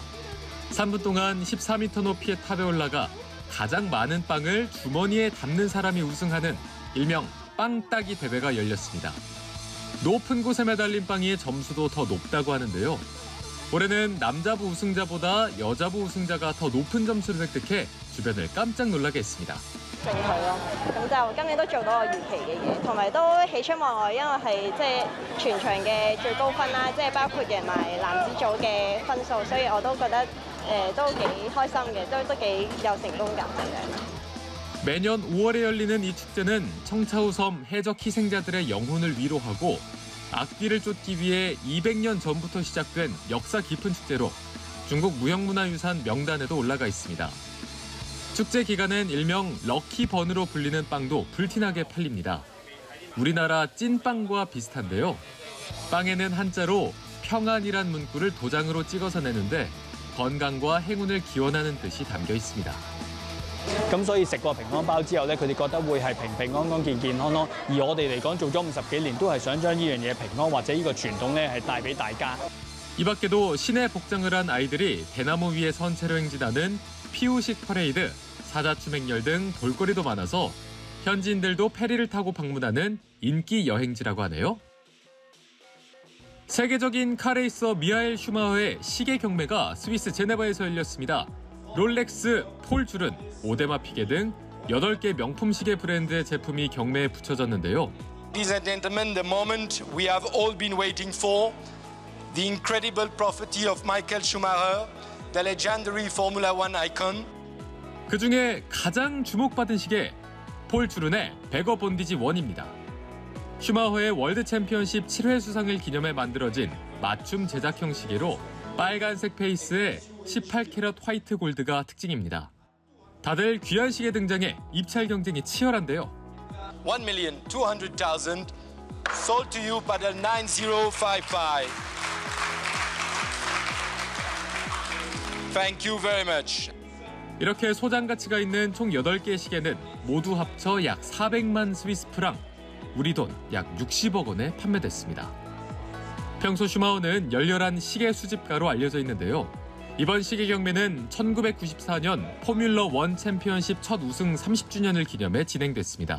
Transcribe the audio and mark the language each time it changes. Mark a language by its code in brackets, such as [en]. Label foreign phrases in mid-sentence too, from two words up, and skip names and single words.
[ko] 3분 동안 14m 높이의 탑에 올라가 가장 많은 빵을 주머니에 담는 사람이 우승하는 일명 빵 따기 대회가 열렸습니다. 높은 곳에 매달린 빵의 점수도 더 높다고 하는데요. 올해는 남자부 우승자보다 여자부 우승자가 더 높은 점수를 획득해 주변을 깜짝 놀라게 했습니다. [yue] 咁就今年都做到我預期嘅嘢，同埋都喜出望外，因為係全場嘅最高分啦，包括贏埋男子組嘅分數，所以我都覺得都幾開心嘅，都幾有成功感嘅。 [ko] 매년 5월에 열리는 이 축제는 청차우 섬 해적 희생자들의 영혼을 위로하고 악귀를 쫓기 위해 200년 전부터 시작된 역사 깊은 축제로 중국 무형문화유산 명단에도 올라가 있습니다. 축제 기간엔 일명 럭키번으로 불리는 빵도 불티나게 팔립니다. 우리나라 찐빵과 비슷한데요. 빵에는 한자로 평안이란 문구를 도장으로 찍어서 내는데 건강과 행운을 기원하는 뜻이 담겨 있습니다. [yue] 咁所以食過平安包之後咧，佢哋覺得會係平平安安、健健康康。而我哋嚟講做咗50幾年，都係想將呢樣嘢平安或者呢個傳統咧係帶俾大家。 [ko] 이 밖에도 시내 복장을 한 아이들이 대나무 위에 선체로 행진하는 피우식 퍼레이드, 사자춤 행렬 등 볼거리도 많아서 현지인들도 페리를 타고 방문하는 인기 여행지라고 하네요. 세계적인 카레이서 미하엘 슈마허의 시계 경매가 스위스 제네바에서 열렸습니다. 롤렉스, 폴줄은, 오데마 피게 등 8개 명품 시계 브랜드의 제품이 경매에 붙여졌는데요. [en] Ladies and gentlemen, the moment we have all been waiting for, the incredible property of Michael Schumacher, the legendary Formula One icon. [ko] 그중에 가장 주목받은 시계, 폴주른의 베거 본디지 1입니다. 슈마허의 월드 챔피언십 7회 수상을 기념해 만들어진 맞춤 제작형 시계로 빨간색 페이스에 18캐럿 화이트 골드가 특징입니다. 다들 귀한 시계 등장해 입찰 경쟁이 치열한데요. [en] 1,200,000 sold to you by the 9055. Thank you very much. [ko] 이렇게 소장 가치가 있는 총 8개의 시계는 모두 합쳐 약 400만 스위스 프랑, 우리 돈 약 60억 원에 판매됐습니다. 평소 슈마허는 열렬한 시계 수집가로 알려져 있는데요. 이번 시계 경매는 1994년 포뮬러 1 챔피언십 첫 우승 30주년을 기념해 진행됐습니다.